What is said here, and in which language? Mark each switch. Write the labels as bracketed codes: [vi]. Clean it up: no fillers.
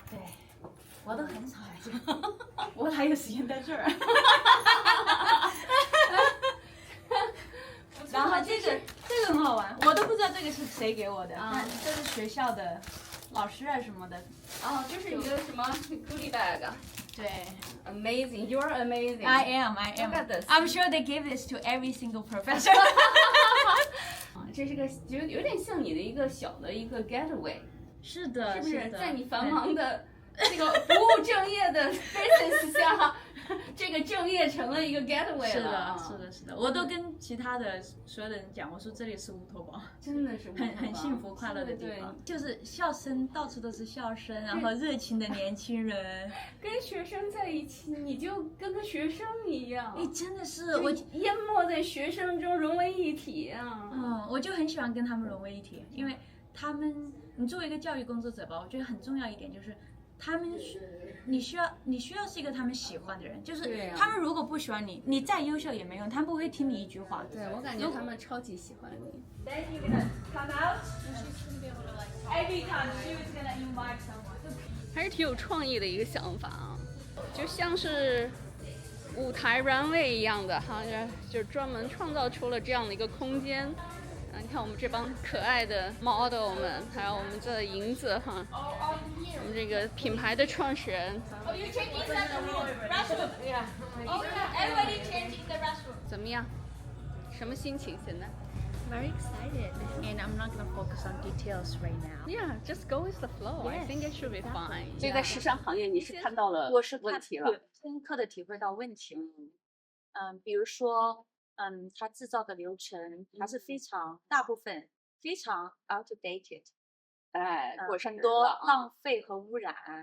[zh] 对，我都很少来这，我还有时间在这儿。然后这个很好玩，我都不知道这个是谁给我的，但这是学校的老师啊什么的。哦，这是一个什么 goodie bag？对 [en] Amazing, you're amazing. I am. Look at this. I'm sure they give this to every single professor. [zh] 这是个有点像你的一个小的一个 getaway，是的，是不是？的在你繁忙的这个不务正业的 business 下，这个正业成了一个 getaway 是了。的，是的，是的，我都跟其他的所有的人讲，我说这里是乌托邦，真的是很幸福快乐的地方，就是笑声到处都是笑声，然后热情的年轻人，跟学生在一起，你就跟个学生一样，哎，真的是我淹没在学生中，融为一体啊。我就很喜欢跟他们融为一体，因为他们，你作为一个教育工作者吧，我觉得很重要一点就是。他们你需要是一个他们喜欢的人，就是他们如果不喜欢你，你再优秀也没用，他们不会听你一句话。对，我感觉他们超级喜欢你。 [en] Then you're gonna come out, and she's gonna be able to like every time she was gonna invite someone. [zh] 还是挺有创意的一个想法啊，就像是舞台 runway 一样的哈，就专门创造出了这样的一个空间。你看我们这帮可爱的 model 们，还有我们这银子哈，我们这个品牌的创始人。 [en] Oh, you're changing the room, restroom. Yeah. Oh yeah, everybody changing the restroom. [zh] 怎么样？什么心情现在 [en] Very excited, and I'm not gonna focus on details right now. ？Yeah, just go with the flow. I think it should be fine. [zh] 所以在时尚行业，你是看到了我是问题了。深刻的体会到问题了。比如说，它制造的流程，它是大部分非常 outdated，哎，过很多时了啊浪费和污染。